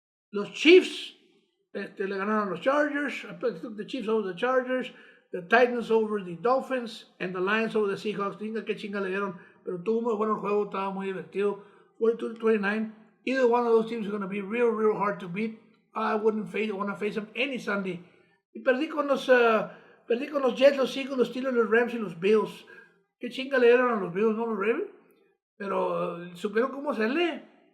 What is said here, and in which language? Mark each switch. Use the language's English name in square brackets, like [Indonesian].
[Spanish] Los Chiefs le ganaron a los Chargers. [English] I took the Chiefs over the Chargers, the Titans over the Dolphins, and the Lions over the Seahawks. [Spanish] Diga qué chinga le dieron, pero tuvo muy bueno el juego, estaba muy divertido. 42-29. [English] Either one of those teams is going to be real, real hard to beat. I want to face them any Sunday. [Spanish] Y perdí con los Jets, los Eagles, los Steelers, los Rams y los Bills. Qué chinga le dieron a los Bills, no los Ravens. Pero supieron cómo hacerle.